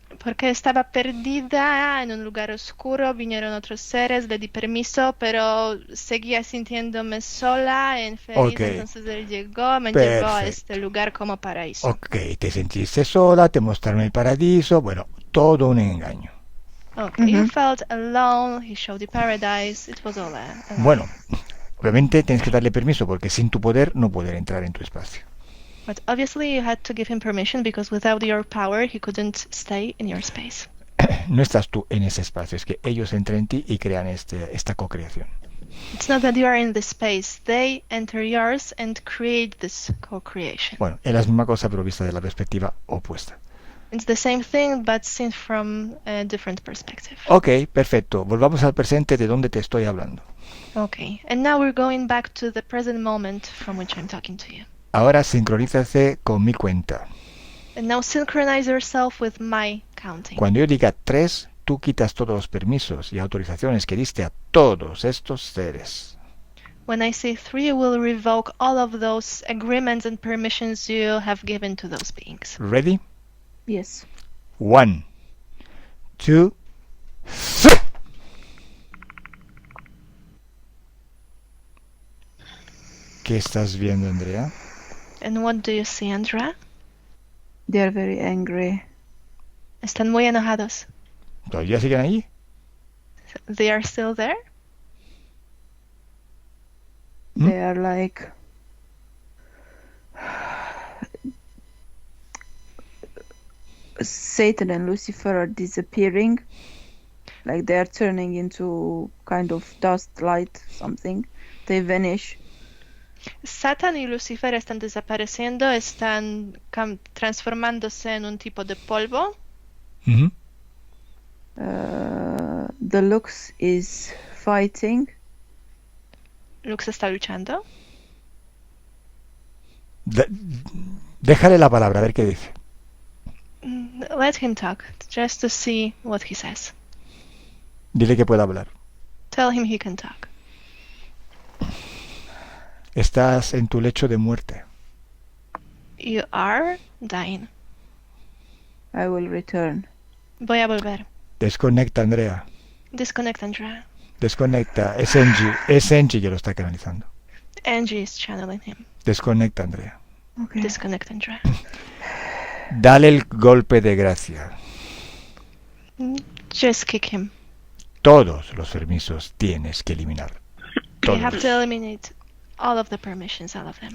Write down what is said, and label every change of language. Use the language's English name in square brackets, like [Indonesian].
[Spanish] Porque estaba perdida en un lugar oscuro, vinieron otros seres, le di permiso, pero seguía sintiéndome sola, infeliz, entonces él llegó, me llevó a este lugar como paraíso. Ok, te sentiste sola, te mostraron el paraíso, bueno, todo un engaño. [English] Okay, you felt alone, he showed you paradise, it was all a lie. [Spanish] Bueno, obviamente tienes que darle permiso porque sin tu poder no poder entrar en tu espacio. [English] But obviously you had to give him permission because without your power he couldn't stay in your space. [Spanish] No estás tú en ese espacio, es que ellos entran en ti y crean esta co-creación. [English] It's not that you are in this space, they enter yours and create this co-creation. [Spanish] Bueno, es la misma cosa pero vista de la perspectiva opuesta. [English] It's the same thing but seen from a different perspective. [Spanish] Ok, perfecto. Volvamos al presente de donde te estoy hablando. [English] Okay, and now we're going back to the present moment from which I'm talking to you. [Spanish] Ahora sincronízate con mi cuenta. [English] And now synchronize yourself with my counting. [Spanish] Cuando yo diga 3, tú quitas todos los permisos y autorizaciones que diste a todos estos seres. [English] When I say 3, you will revoke all of those agreements and permissions you have given to those beings. Ready? Yes. 1, 2, 3. [Spanish] ¿Qué estás viendo, Andrea? [English] And what do you see, Andrea? They are very angry. [Spanish] Están muy enojados. ¿Todavía siguen ahí? [English] They are still there? They are like Satan and Lucifer are disappearing. Like they are turning into kind of dust, light, something. They vanish. [Spanish] Satan y Lucifer están desapareciendo, están transformándose en un tipo de polvo. Ujú. [English] The Lux is fighting. [Spanish] Lux está luchando. Déjale la palabra, a ver qué dice. [English] Let him talk, just to see what he says. [Spanish] Dile que pueda hablar. [English] Tell him he can talk. [Spanish] Estás en tu lecho de muerte. [English] You are dying. I will return. [Spanish] Voy a volver. Desconecta, Andrea. [English] Disconnect, Andrea. [Spanish] Desconecta. Es Angie que lo está canalizando. [English] Angie is channeling him. [Spanish] Desconecta, Andrea. [English] Okay. Disconnect, Andrea. [Spanish] Dale el golpe de gracia. [English] Just kick him. [Spanish] Todos los permisos tienes que eliminar. [English] You have [Spanish] Todos. [English] to eliminate all of the permissions, all of them.